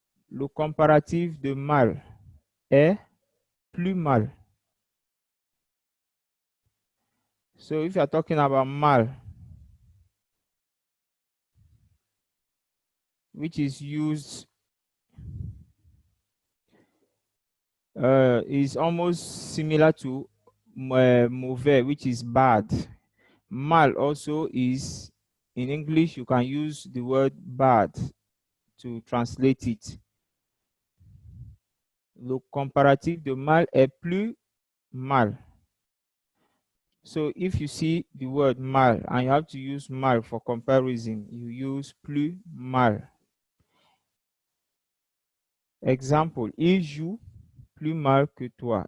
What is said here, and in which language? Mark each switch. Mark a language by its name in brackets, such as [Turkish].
[French] Le comparatif de mal est plus mal. [English] So if you are talking about mal, which is used is almost similar to mauvais, which is bad. Mal also is, in English, you can use the word bad to translate it. [French] Le comparatif de mal est plus mal. [English] So if you see the word mal and you have to use mal for comparison, you use plus mal. [French] Example, il joue plus mal que toi.